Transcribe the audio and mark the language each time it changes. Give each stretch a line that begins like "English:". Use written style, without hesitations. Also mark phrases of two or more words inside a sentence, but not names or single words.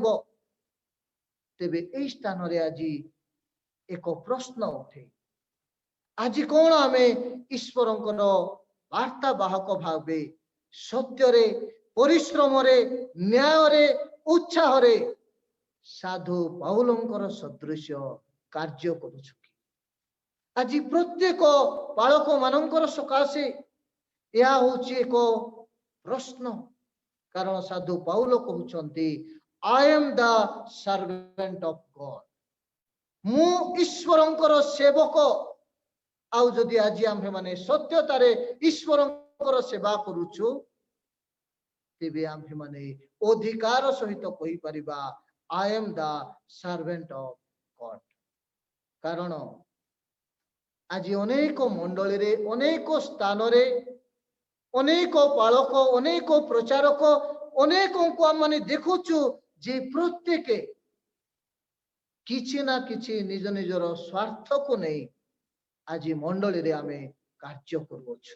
Odia: ତେବେ ଏହି ସ୍ଥାନରେ ଆଜି ଏକ ପ୍ରଶ୍ନ ଉଠେ, ଆଜି କଣ ଆମେ ଈଶ୍ୱରଙ୍କର ବାର୍ତ୍ତା ବାହକ ଭାବେ ସତ୍ୟରେ, ପରିଶ୍ରମରେ, ନ୍ୟାୟରେ, ଉତ୍ସାହରେ ସାଧୁ ପାଉଲଙ୍କର ସଦୃଶ୍ୟ କାର୍ଯ୍ୟ କରୁଛୁ କି? ଆଜି ପ୍ରତ୍ୟେକ ବାଳକ ମାନଙ୍କର ସକାଶେ ଏହା ହେଉଛି ଏକ ପ୍ରଶ୍ନ। କାରଣ ସାଧୁ ପାଉଲ କହୁଛନ୍ତି
English: I am the servant of God,
Odia: ମୁଁ ଈଶ୍ୱରଙ୍କର ସେବକ। ଆଉ ଯଦି ଆଜି ଆମ୍ଭେମାନେ ସତ୍ୟତାରେ ଈଶ୍ୱରଙ୍କର ସେବା କରୁଛୁ, ତେବେ ଆମ୍ଭେମାନେ ଅଧିକାର ସହିତ କହିପାରିବା
English: I am the servant of God।
Odia: କାରଣ ଆଜି ଅନେକ ମଣ୍ଡଳୀରେ, ଅନେକ ସ୍ଥାନରେ, ଅନେକ ପାଳକ, ଅନେକ ପ୍ରଚାରକ, ଅନେକଙ୍କୁ ଆମେ ଦେଖୁଛୁ ଯେ ପ୍ରତ୍ୟେକ କିଛି ନା କିଛି ନିଜ ନିଜର ସ୍ୱାର୍ଥକୁ ନେଇ ଆଜି ମଣ୍ଡଳୀରେ ଆମେ କାର୍ଯ୍ୟ କରୁଅଛୁ।